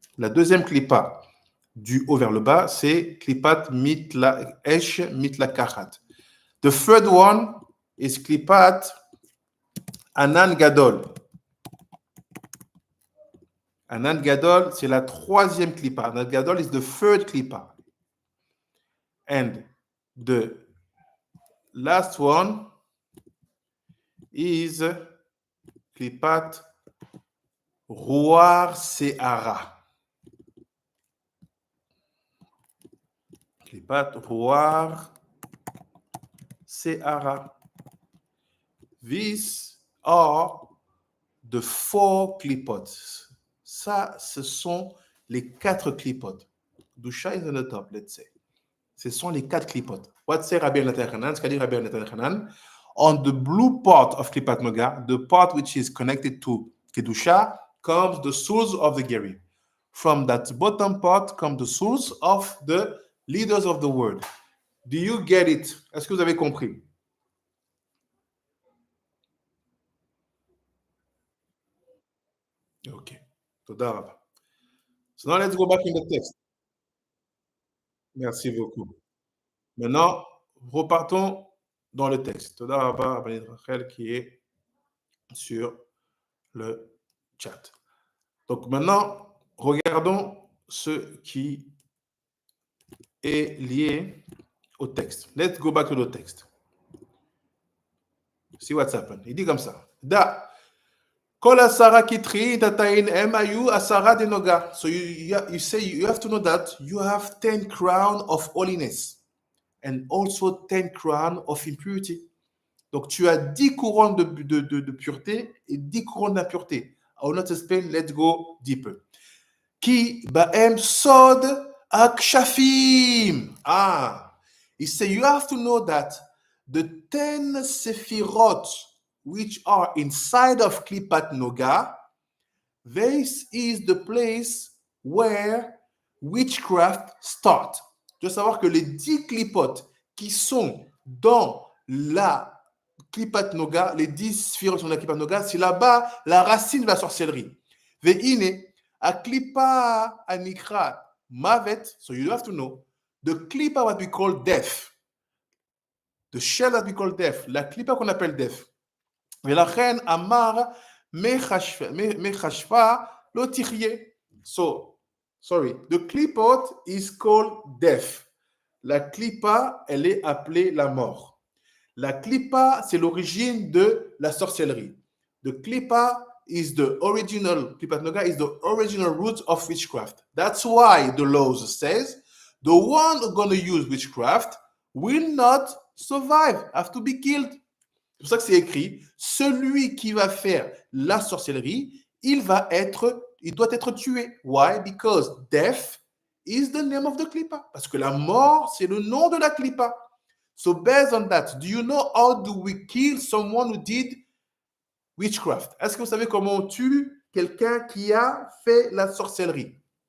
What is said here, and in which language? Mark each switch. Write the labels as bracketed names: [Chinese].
[French] La deuxième Klipa du haut vers le bas, c'est Klipat Mitla Esh Mitla Kachat. [English] The third one is Klipat Anan Gadol. [French] Anan Gadol, c'est la troisième Klipa. [English] Anan Gadol is the third Klipa. And the last one is Klipat Roar Seara. Klipat Roar Seara. These are the four clipotes. [French] Ça, ce sont les quatre clipotes. [English] Dusha is on the top, let's say. [French] Ce sont les quatre clipotes. [English] What say Rabbi Natan Hanan? [French] Ce qu'a dit Rabbi Natan Hanan? [English] On the blue part of Klipat Noga, the part which is connected to Kedusha, comes the source of the Geri. From that bottom part comes the source of the leaders of the word. Do you get it? [French] Est-ce que vous avez compris? [English] Okay. [Hebrew] Toda Rabba. [English] So now let's go back in the text. [French] Merci beaucoup. Maintenant, repartons dans le texte. [Hebrew] Toda Rabba, [French] Rabbi Rachel, qui est sur le chat. Donc maintenant, regardons ce qui est lié au texte. [English] Let's go back to the text. See what's happened. [French] Il dit comme ça. [Hebrew] Da. Kol asara kitri datain emayu asara denoga. [English] So you say you have to know that you have 10 crowns of holiness and also 10 crowns of impurity. [French] Donc tu as 10 couronnes de pureté et 10 couronnes d'impureté. [English] I will not explain, let's go deeper. [Hebrew] Ki ba'em sod akshafim. [English] He said you have to know that the 10 sephirot which are inside of Klipat Noga, this is the place where witchcraft start. [French] Tu dois savoir que les 10 clipotes qui sont dans la Klipat Noga, les 10 sephirot sur la Klipat Noga, c'est là-bas la racine de la sorcellerie. [Hebrew] Ve'ine, a klipa anikra mavet, [English] so you have to know, the klipa what we call death, the shell that we call death, [French] la klipa qu'on appelle death. [Hebrew] Velachen amar mechashfa lo tichye. [English] So, sorry, the klipot is called death. [French] La klipa, elle est appelée la mort. La klipa, c'est l'origine de la sorcellerie. [English] The klipa is the original, Klipat Noga is the original root of witchcraft. That's why the laws says, the one who's going to use witchcraft will not survive, have to be killed. [French] C'est pour ça que c'est écrit, celui qui va faire la sorcellerie, il doit être tué. [English] Why? Because death is the name of the Klipa. [French] Parce que la mort, c'est le nom de la Klipa. [English] So based on that, do you know how do we kill someone who did witchcraft? [French] Est-ce que vous savez comment on tue quelqu'un qui a fait la sorcellerie?